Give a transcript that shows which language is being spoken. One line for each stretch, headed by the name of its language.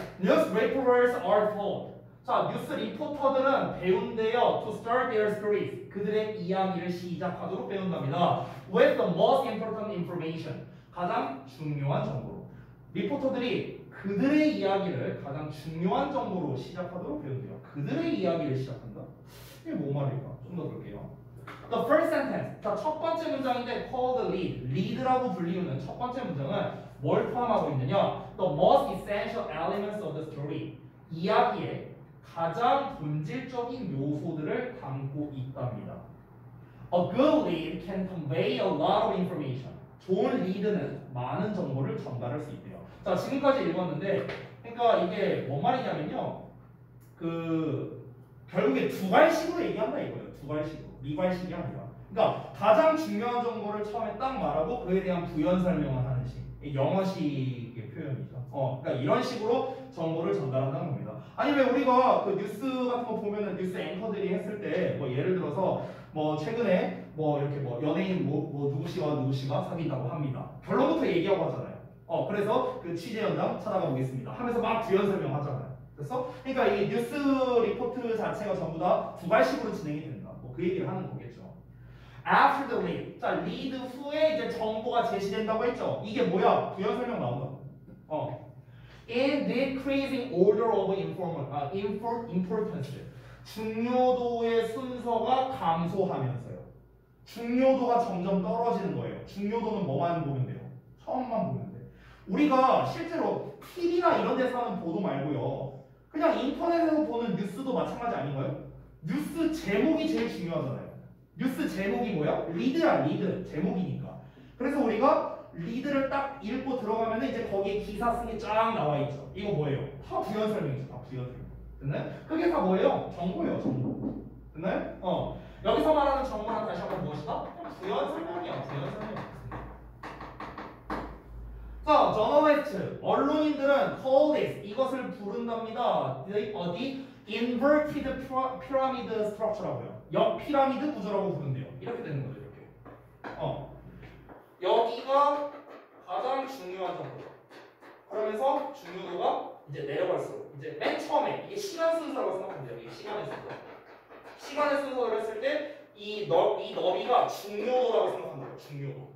English: News reporters are told.
Korean: 자, 뉴스 리포터들은 배운대요.
English: To start their stories.
Korean: 그들의 이야기를 시작하도록 배운답니다.
English: With the most important information.
Korean: 가장 중요한 정보로. 리포터들이 그들의 이야기를 가장 중요한 정보로 시작하도록 배운대요. 그들의 이야기를 시작한다? 이게 뭔 말일까? 좀 더 볼게요.
English: The first sentence.
Korean: 자, 첫 번째 문장인데
English: call the lead.
Korean: lead라고 불리우는 첫 번째 문장은 뭘 포함하고 있느냐?
English: The most essential elements of the story.
Korean: 이야기의 가장 본질적인 요소들을 담고 있답니다.
English: A good lead can convey a lot of information.
Korean: 좋은 리드는 많은 정보를 전달할 수 있대요. 자, 지금까지 읽었는데, 그러니까 이게 뭔 말이냐면요. 결국에 두괄식으로 얘기한다 이거예요. 두괄식으로. 미괄식이 아니라. 그러니까 가장 중요한 정보를 처음에 딱 말하고 그에 대한 부연 설명을 하는 식. 영어식의 표현이죠. 그러니까 이런 식으로 정보를 전달한다는 겁니다. 아니 왜 우리가 그 뉴스 같은 거 보면은 뉴스 앵커들이 했을 때 뭐 예를 들어서 뭐 최근에 뭐 이렇게 뭐 연예인 뭐 누구씨가 사귄다고 합니다. 결론부터 얘기하고 하잖아요. 그래서 그 취재 현장 찾아가 보겠습니다. 하면서 막 부연 설명하잖아요. 그래서 그러니까 이 뉴스 리포트 자체가 전부 다 두괄식으로 진행이 된다. 뭐 그 얘기를 하는 거겠죠.
English: After the lead.
Korean: 자, lead 후에 이제 정보가 제시된다고 했죠. 이게 뭐야? 부연 설명 나온다.
English: In decreasing order of importance.
Korean: 중요도의 순서가 감소하면서요. 중요도가 점점 떨어지는 거예요. 중요도는 뭐만 보면 돼요? 처음만 보면 돼. 우리가 실제로 TV나 이런 데서 하는 보도 말고요. 그냥 인터넷에서 보는 뉴스도 마찬가지 아닌가요? 뉴스 제목이 제일 중요하잖아요. 뉴스 제목이 뭐야? 리드야, 리드. 제목이니까. 그래서 우리가 리드를 딱 읽고 들어가면 이제 거기에 기사 쓴 게 쫙 나와 있죠. 이거 뭐예요? 다 부연 설명이죠. 다 부연 설명. 됐나요? 그게 다 뭐예요? 정보예요, 정보. 됐나요? 여기서 말하는 정보는 다시 한번 무엇이다? 부연 설명이야, 부연 설명. 자, 저널리스트, 언론인들은
English: call this,
Korean: 이것을 부른답니다. 어디? inverted pyramid structure라고요. 역피라미드 구조라고 부른대요. 이렇게 되는 거죠, 이렇게. 여기가 가장 중요한 정보. 그러면서 중요도가 이제 내려갈수록 이제 맨 처음에 이게 시간 순서라고 생각하면 돼요. 이게 시간의 순서. 시간의 순서를 했을 때 이 너비가 중요도라고 생각하면 돼요. 중요도.